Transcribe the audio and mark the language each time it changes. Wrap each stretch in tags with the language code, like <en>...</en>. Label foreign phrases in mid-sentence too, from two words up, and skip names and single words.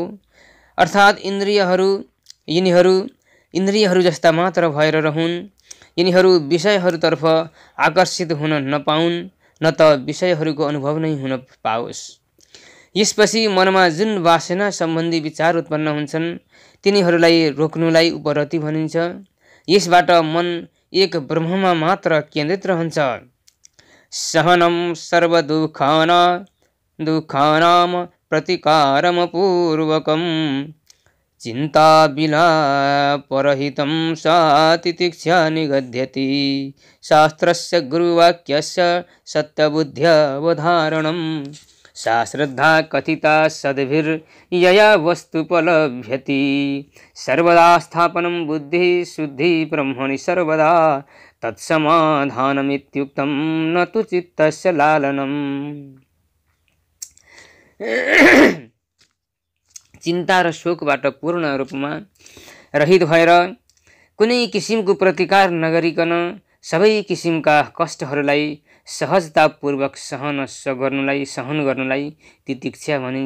<ne>अर्थात् यिनीहरू इन्द्रियहरू जस्ता मात्र भएर रहन्, यिनीहरू विषयहरूतर्फ आकर्षित हुन नपाउन्, न त विषयहरूको अनुभव नै हुन पाओस्। यसपछि मनमा जुन वासना सम्बन्धी विचार उत्पन्न हुन्छन् तिनीहरूलाई रोक्नुलाई उपरति भनिन्छ। यसबाट मन एक ब्रह्ममा मात्र केन्द्रित रहन्छ।</ne> <sa>सहनं सर्वदुःखानां प्रतिकारमपूर्वकं चिन्ता विलापरहितं सा तितिक्षा निगद्यति। शास्त्रस्य गुरुवाक्यस्य सत्यबुद्ध्यवधारणं सा श्रद्धा कथिता सद्भिर्यया वस्तुपलभ्यति। सर्वदा स्थापनं बुद्धि शुद्धि ब्रह्मणि सर्वदा तत्समाधानमित्युक्तं न तु चित्तस्य लालनम्।</sa> <ne>चिन्ता र शोकबाट पूर्ण रूपमा रहित भएर कुनै किसिमको प्रतिकार नगरिकन सबै किसिमका कष्टहरूलाई सहजतापूर्वक सहन गर्नुलाई तितिक्षा भनिन्छ।</ne>